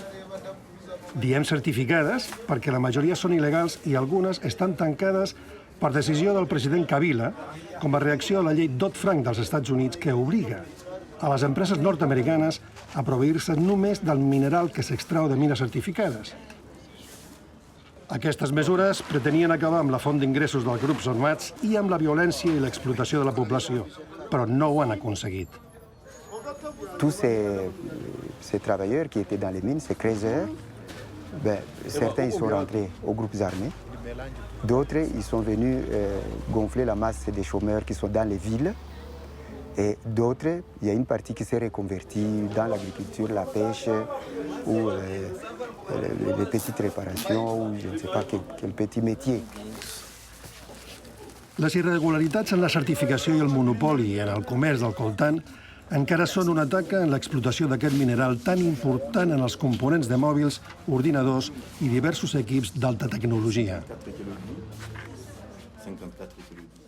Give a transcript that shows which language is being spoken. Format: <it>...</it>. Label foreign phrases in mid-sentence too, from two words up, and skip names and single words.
<ca>Diem certificades perquè la majoria són il·legals i algunes estan tancades per decisió del president Kabila com a reacció a la llei Dodd-Frank dels Estats Units que obliga a les empreses nord-americanes a proveir-se només del mineral que s'extrau de mines certificades. Aquestes mesures pretenien acabar amb la font d'ingressos dels grups armats i amb la violència i l'explotació de la població, però no ho han aconseguit.</ca> <fr>Tous ces travailleurs qui étaient dans les mines, ces creuseurs, certains ils sont rentrés aux groupes armés, d'autres ils sont venus gonfler la masse des chômeurs qui sont dans les villes, et d'autres, il y a une partie qui s'est reconvertie dans l'agriculture, la pêche, ou les petites réparations, ou je ne sais pas quel petit métier.</fr> <ca>Les irregularitats en la certificació i el monopoli en el comerç del coltan encara són una taca en l'explotació d'aquest mineral tan important en els components de mòbils, ordinadors i diversos equips d'alta tecnologia.</ca>